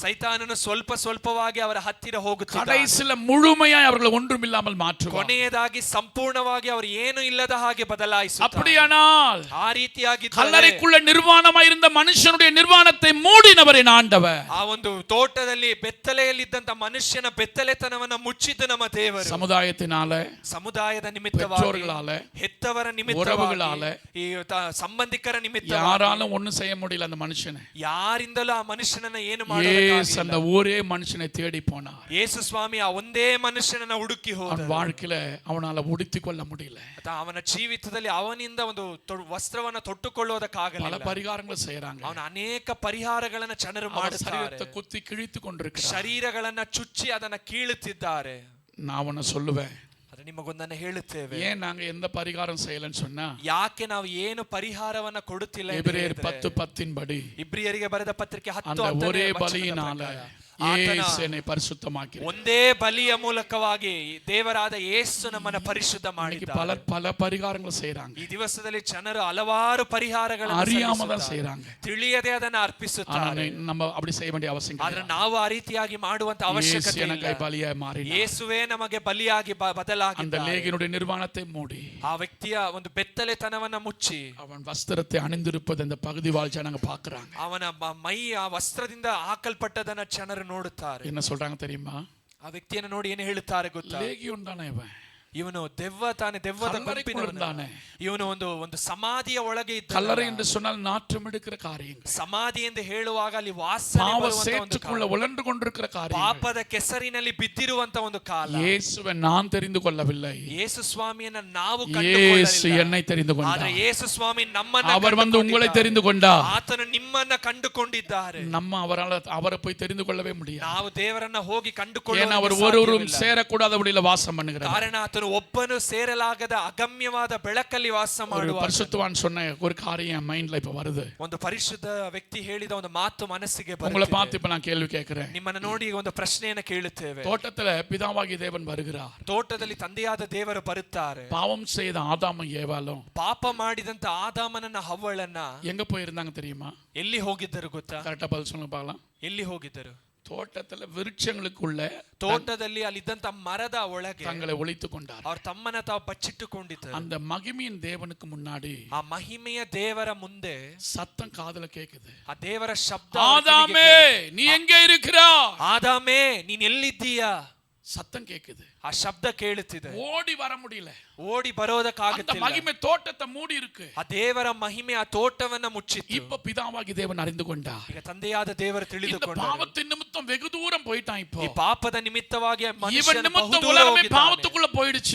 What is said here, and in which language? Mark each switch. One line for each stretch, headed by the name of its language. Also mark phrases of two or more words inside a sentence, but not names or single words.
Kannada: ಸೈತಾನನು ಸ್ವಲ್ಪ ಸ್ವಲ್ಪವಾಗಿ ಅವರ ಹತ್ತಿರ ಹೋಗುತ್ತಾನೆ.
Tamil: கடைசில முழுமையாய் அவர்களை ஒன்றுமில்லாமல் மாற்றுவான்.
Kannada: ಕೊನೆಯದಾಗಿ ಸಂಪೂರ್ಣವಾಗಿ ಅವರು ಏನು ಇಲ್ಲದ ಹಾಗೆ ಬದಲಾಯಿಸುತ್ತಾರೆ.
Tamil: அப்படியானால்
Kannada: ಆ ರೀತಿಯಾಗಿ
Tamil: கல்லறைக்குள்ள நிர்வாணமாய் இருந்த மனுஷனுடைய நிர்வாணத்தை மூடினவர் என் ஆண்டவர்.
Kannada: ಆ ಒಂದು ತೋಟದಲ್ಲಿ ಬೆತ್ತಲೆಯಲ್ಲಿದ್ದಂತ ಮನುಷ್ಯನ ಬೆತ್ತಲೆತನವನ್ನ ಮುಚ್ಚಿದ್ದು ನಮ್ಮ ದೇವರು.
Tamil: சமுதாயத்தினால,
Kannada: ಸಮುದಾಯದ ನಿಮಿತ್ತವಾಗಿ,
Tamil: பெற்றோர்களால,
Kannada: ಹೆತ್ತವರ
Tamil: உறவுகளால,
Kannada: ನಿಮಿತ್ತವಾಗಿ, ಈ ಸಂಬಂಧಿಕರ ನಿಮಿತ್ತವಾಗಿ
Tamil: யாராலும் ஒண்ணும் செய்ய முடியல அந்த மனுஷனை.
Kannada: ಯಾರಿಂದಲೂ ಆ ಮನುಷ್ಯನನ್ನ ಏನು
Tamil: இயேசு
Kannada: ಮಾಡಲಿಲ್ಲ.
Tamil: அந்த ஒரே மனுஷனை தேடி போனார்.
Kannada: ಯೇಸು ಸ್ವಾಮಿ ಆ ಒಂದೇ ಮನುಷ್ಯನನ್ನ ಹುಡುಕಿ ಹೋದ.
Tamil: அவன் வாழ்க்கையில அவனால உடுத்திக் கொள்ள முடியல.
Kannada: ಅವನ ಜೀವಿತದಲ್ಲಿ ಅವನಿಂದ ಒಂದು ವಸ್ತ್ರವನ್ನ ತೊಟ್ಟುಕೊಳ್ಳುವುದಕ್ಕಾಗಲಿಲ್ಲ.
Tamil: பல பரிகாரங்களை செய்யறாங்க.
Kannada: ಅವನ ಅನೇಕ ಪರಿಹಾರಗಳನ್ನ ಜನರು ಮಾಡುತ್ತಾರೆ.
Tamil: சரீரத்தை குத்தி கிழித்து கொண்டிருக்கிறார்.
Kannada: ಶರೀರಗಳನ್ನ ಚುಚ್ಚಿ ಅದನ್ನ ಕೀಳುತ್ತಿದ್ದಾರೆ.
Tamil: நான் உன்னை சொல்லுவேன்,
Kannada: ಅದು ನಿಮಗೊಂದನ್ನ ಹೇಳುತ್ತೇವೆ.
Tamil: ஏன் நாங்க எந்த பரிகாரம் செய்யலன்னு சொன்னா,
Kannada: ಯಾಕೆ ನಾವು ಏನು ಪರಿಹಾರವನ್ನ ಕೊಡುತ್ತಿಲ್ಲ?
Tamil: எபிரேயர் 10:10 படி
Kannada: ಇಬ್ರಿಯರಿಗೆ ಬರೆದ ಪತ್ರಿಕೆ 10
Tamil: அந்த ஒரே பலியினால இயேசு என்னை பரிசுத்தமாக்கி.
Kannada: ಒಂದೇ ಬಲಿಯ ಮೂಲಕವಾಗಿ ದೇವರಾದ ಯೇಸು ನಮ್ಮನ್ನ ಪರಿಶುದ್ಧ
Tamil: இன்னைக்கு
Kannada: ಮಾಡಿದ್ದಾರೆ.
Tamil: பல பரிகாரங்கள் செய்றாங்க.
Kannada: ಈ ದಿವಸದಲ್ಲಿ ಜನರು ಹಲವಾರು ಪರಿಹಾರಗಳನ್ನು
Tamil: அறியாம தான் செய்றாங்க.
Kannada: ತಿಳಿಯದೆ ಅದನ್ನ ಅರ್ಪಿಸುತ್ತಾರೆ.
Tamil: நம்ம அப்படி செய்ய வேண்டிய அவசியம்
Kannada: ಆದ್ರೆ
Tamil: கிடையாது.
Kannada: ನಾವು ಆ ರೀತಿಯಾಗಿ ಮಾಡುವಂತ ಅವಶ್ಯಕತೆ ಇಲ್ಲ.
Tamil: எனக்கு பலியாய் மாறினார்.
Kannada: ಯೇಸುವೇ ನಮಗೆ ಬಲಿಯಾಗಿ ಬದಲಾಗಿದ್ದಾನೆ.
Tamil: அந்த லேகியனுடைய நிர்வாணத்தை மூடி
Kannada: ಆ ವ್ಯಕ್ತಿಯ ಒಂದು ಬೆತ್ತಲೆತನವನ್ನ ಮುಚ್ಚಿ
Tamil: அவன் வஸ்திரத்தை அணிந்திருப்பது அந்த பகுதி வாழ் ஜனங்க பார்க்கறாங்க.
Kannada: ಅವನ ಮೈ ಆ ವಸ್ತ್ರದಿಂದ ಹಾಕಲ್ಪಟ್ಟದನ್ನ ಜನರು ನೋಡುತ್ತಾರೆ.
Tamil: என்ன சொல்றாங்க தெரியுமா?
Kannada: ಆ ವ್ಯಕ್ತಿಯನ್ನು ನೋಡಿ ಏನು ಹೇಳುತ್ತಾರೆ ಗೊತ್ತಾ?
Tamil: லேகியோன் தானே இவன்,
Kannada: ಇವನು ದೆವ್ವದ ಗುಂಪಿನವನು. ಇವನು ಒಂದು ಸಮಾಧಿಯ ಒಳಗೆ ಇದ್ದ.
Tamil: கல்லறை என்று சொன்னால் நாற்றம் எடுக்கிற காரியங்கள்,
Kannada: ಸಮಾಧಿ ಎಂದು ಹೇಳುವಾಗ ಅಲ್ಲಿ ವಾಸನೆ
Tamil: பாவ
Kannada: ಬರುವಂತ ಒಂದು
Tamil: சேற்றுக்குள்ள உழன்று கொண்டிருக்கிற காரியங்கள்.
Kannada: ಪಾಪದ ಕೆಸರಿನಲ್ಲಿ ಬಿದ್ದಿರುವಂತ ಒಂದು ಕಾಲ.
Tamil: இயேசுவை நான் தெரிந்து கொள்ளவில்லை,
Kannada: ಯೇಸು ಸ್ವಾಮಿಯನ್ನ ನಾವು
Tamil: இயேசு
Kannada: ಕಂಡುಕೊಳ್ಳಲಿಲ್ಲ.
Tamil: என்னை தெரிந்து
Kannada: ಆದ್ರೆ
Tamil: கொண்டார்.
Kannada: ಯೇಸು ಸ್ವಾಮಿ ನಮ್ಮನ್ನ
Tamil: அவர் வந்து உங்களை தெரிந்து கொண்டார்.
Kannada: ಆತನು ನಿಮ್ಮನ್ನ ಕಂಡುಕೊಂಡಿದ್ದಾರೆ.
Tamil: நம்ம அவரை போய் தெரிந்து கொள்ளவே முடியாது.
Kannada: ನಾವು ದೇವರನ್ನ ಹೋಗಿ
Tamil: ஏன்னா
Kannada: ಕಂಡುಕೊಳ್ಳೋಣ.
Tamil: அவர் ஒருவரும் சேரக்கூடாதபடியில வாசம் பண்ணுகிறார்.
Kannada: ಕಾರಣ ಆತನು ಒಬ್ಬನು ಸೇರಲಾಗದ ಅಗಮ್ಯವಾದ ಬೆಳಕಲ್ಲಿ ವಾಸ
Tamil: ஒரு
Kannada: ಮಾಡುವ.
Tamil: பரிசுத்தவான் சொன்ன ஒரு காரியம் மைண்ட்ல இப்ப வருது.
Kannada: ಒಂದು ಪರಿಶುದ್ಧ ವ್ಯಕ್ತಿ ಹೇಳಿದ ಒಂದು ಮಾತು ಮನಸ್ಸಿಗೆ
Tamil: உங்களை
Kannada: ಬರುತ್ತದೆ.
Tamil: பார்த்து இப்ப நான் கேள்வி கேட்கிறேன்.
Kannada: ನಿಮ್ಮನ್ನ ನೋಡಿ ಒಂದು ಪ್ರಶ್ನೆಯನ್ನು ಕೇಳುತ್ತೇವೆ.
Tamil: தோட்டத்துல பிதாவாகிய தேவன் வருகிறார்.
Kannada: ತೋಟದಲ್ಲಿ ತಂದೆಯಾದ ದೇವರು ಬರುತ್ತಾರೆ.
Tamil: பாவம் செய்த ஆதாமும் ஏவாளும்
Kannada: ಪಾಪ ಮಾಡಿದಂತ ಆದಾಮನನ್ನ ಹವ್ವಳನ್ನ
Tamil: எங்க போயிருந்தாங்க தெரியுமா?
Kannada: ಎಲ್ಲಿ ಹೋಗಿದ್ದರು ಗೊತ್ತಾ?
Tamil: கரெக்டா பதில் சொல்லுங்க பார்க்கலாம்.
Kannada: ಎಲ್ಲಿ ಹೋಗಿದ್ದರು?
Tamil: தோட்டத்துல விருட்சங்களுக்குள்ள
Kannada: ತೋಟದಲ್ಲಿ ಅಲ್ಲಿದ್ದಂತ ಮರದ ಒಳಗೆ
Tamil: தங்களை ஒளித்துக் கொண்டார்.
Kannada: ಅವ್ರ ತಮ್ಮನ್ನ ತಾವು ಬಚ್ಚಿಟ್ಟುಕೊಂಡಿದ್ದರು.
Tamil: அந்த மகிமையின் தேவனுக்கு முன்னாடி
Kannada: ಆ ಮಹಿಮೆಯ ದೇವರ ಮುಂದೆ
Tamil: சத்தம் காதுல கேக்குது.
Kannada: ಆ ದೇವರ ಶಬ್ದ,
Tamil: ஆதாமே நீ எங்க இருக்கிறாய்?
Kannada: ಆದಾಮೇ ನೀನ್ ಎಲ್ಲಿದ್ದೀಯಾ?
Tamil: சத்தம் கேக்குது.
Kannada: ಆ ಶಬ್ದ ಕೇಳುತ್ತಿದೆ.
Tamil: ஓடி வர முடியல.
Kannada: ಓಡಿ
Tamil: அந்த
Kannada: ಬರೋದಕ್ಕಾಗುತ್ತಿಲ್ಲ.
Tamil: மகிமை தோட்டத்தை மூடி இருக்கு.
Kannada: ಆ ದೇವರ ಮಹಿಮೆ ಆ ತೋಟವನ್ನ ಮುಚ್ಚಿತ್ತು.
Tamil: இப்ப பிதாவாகி தேவன் அறிந்து கொண்டார்.
Kannada: ಈಗ ತಂದೆಯಾದ ದೇವರು
Tamil: இந்த
Kannada: ತಿಳಿದುಕೊಂಡರು.
Tamil: பாவத்தின் நிமித்தம் வெகு தூரம் போயிட்டான். இப்போ
Kannada: ಈ ಪಾಪದ ನಿಮಿತ್ತವಾಗಿ
Tamil: இவன்
Kannada: ಮನುಷ್ಯನು
Tamil: நிமித்தம்
Kannada: ಬಹುದೂರ
Tamil: உலகமே
Kannada: ಹೋಗಿದ್ದಾನೆ.
Tamil: பாவத்துக்குள்ள போயிடுச்சு.